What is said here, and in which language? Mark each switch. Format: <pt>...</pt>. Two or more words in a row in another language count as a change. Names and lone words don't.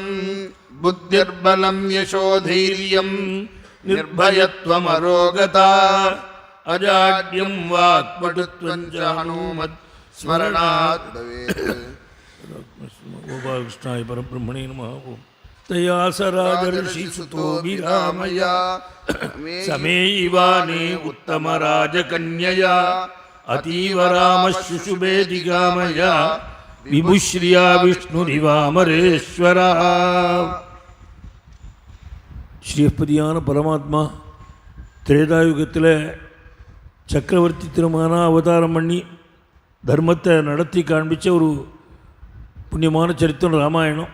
<sa>बुद्धिर्बलं यशोधैर्यं निर्भयत्वमरोगता अजाड्यं वाक्पटुत्वं च हनुमत् स्मरणात् भवेत्. गोपालकृष्णाय परब्रह्मणे नमः. तयासराजर्षिसुतो विरामया समेयिवाने उत्तमराजकन्यया अतीव रामः शुशुभेदिकामया विभुश्रिया विष्णुरिवामरेश्वरा.</sa> <ta>ஸ்ரீஹப்பதியான பரமாத்மா திரேதாயுகத்தில் சக்கரவர்த்தி திருமகனாக அவதாரம் பண்ணி தர்மத்தை நடத்தி காண்பித்த ஒரு புண்ணியமான சரித்திரம் ராமாயணம்.</ta>